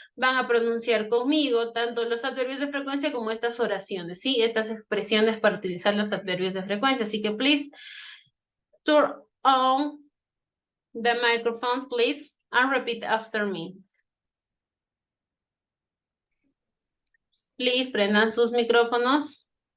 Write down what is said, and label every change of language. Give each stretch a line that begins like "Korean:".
Spanish: van a pronunciar conmigo tanto los adverbios de frecuencia como estas oraciones, ¿sí? Estas expresiones para utilizar los adverbios de frecuencia. Así que,
English: please, turn on the microphone, please, and repeat after me. Please,
Spanish: prendan sus micrófonos.